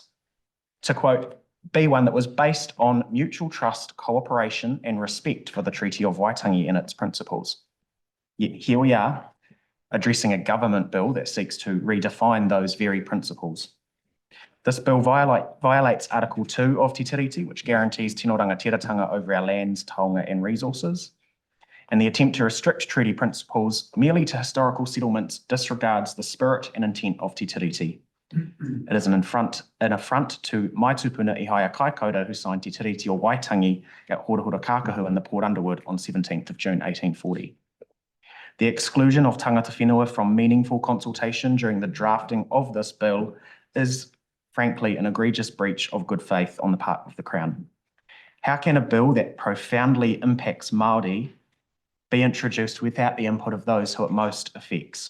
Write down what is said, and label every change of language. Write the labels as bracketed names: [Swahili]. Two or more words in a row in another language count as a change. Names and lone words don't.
[English] To quote, be one that was based on mutual trust, cooperation and respect for the Treaty of Waitangi and its principles. Yet here we are, addressing a government bill that seeks to redefine those very principles. This bill violates Article 2 of Te Tiriti, which guarantees [Māori] tino rangatiratanga [English] over our lands, taonga and resources. And the attempt to restrict treaty principles merely to historical settlements disregards the spirit and intent of Te Tiriti. It is an affront to Mai Tupuna Ihaya Kaikoura, who signed Te Tiriti o Waitangi at Horahora Kākahu in the Port Underwood on 17th of June 1840. The exclusion of tangata whenua from meaningful consultation during the drafting of this bill is, frankly, an egregious breach of good faith on the part of the Crown. How can a bill that profoundly impacts Māori be introduced without the input of those who it most affects?